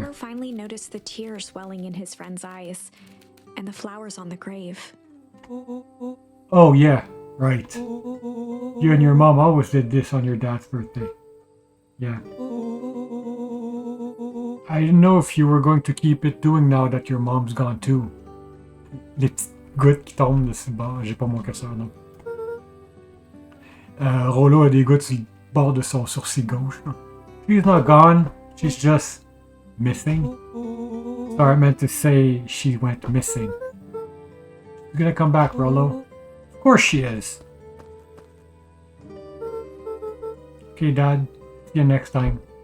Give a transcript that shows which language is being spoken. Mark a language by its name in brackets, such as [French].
[English] Rollo finally noticed the tears welling in his friend's eyes, and the flowers on the grave. Oh yeah, right. You and your mom always did this on your dad's birthday. Yeah. I didn't know if you were going to keep it doing now that your mom's gone too. [French] Les petites gouttes qui tombent de ce bord. J'ai pas mon curseur, non. Rollo a des gouttes sur le bord de son sourcil gauche. [English] She's not gone. She's just missing. So I meant to say she went missing. She's gonna come back, Rollo. Of course she is. Okay, Dad. See you next time.